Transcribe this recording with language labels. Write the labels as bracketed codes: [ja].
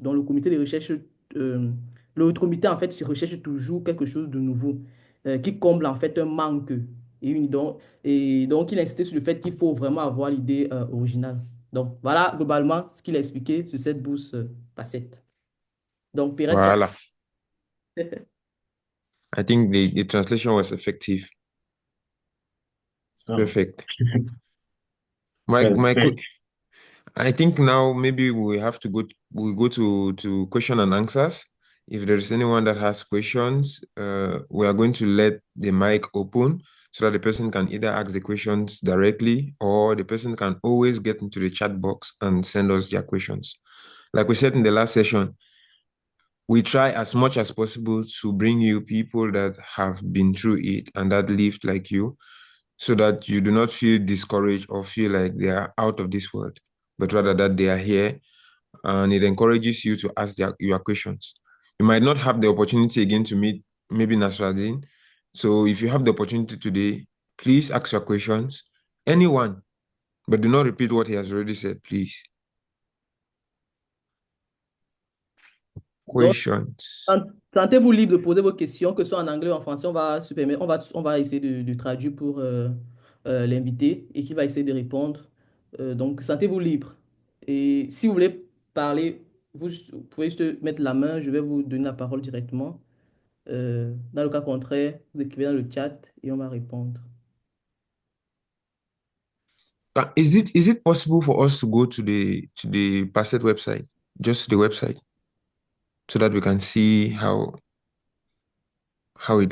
[fr] Donc, le comité de recherche, le comité, en fait, recherche toujours quelque chose de nouveau qui comble, en fait, un manque. Et donc, il a insisté sur le fait qu'il faut vraiment avoir l'idée originale. Donc, voilà globalement ce qu'il a expliqué sur cette bourse PASET. Donc, Pérez, toi. Voilà. [en] I think the translation was effective. So, Perfect. My my perfect. que- I think now maybe we go to question and answers. If there is anyone that has questions, we are going to let the mic open so that the person can either ask the questions directly or the person can always get into the chat box and send us their questions. Like we said in the last session, we try as much as possible to bring you people that have been through it and that lived like you so that you do not feel discouraged or feel like they are out of this world, but rather that they are here and it encourages you to ask your questions. You might not have the opportunity again to meet maybe Nasradeen. So if you have the opportunity today, please ask your questions. Anyone, but do not repeat what he has already said, please. [fr] Donc, Questions. sentez-vous libre de poser vos questions, que ce soit en anglais ou en français. On va essayer de traduire pour l'invité et qui va essayer de répondre. Donc, sentez-vous libre. Et si vous voulez parler, vous pouvez juste mettre la main. Je vais vous donner la parole directement. Dans le cas contraire, vous écrivez dans le chat et on va répondre. [en] Is it possible for us to go to the PASET website, just the website, so that we can see how it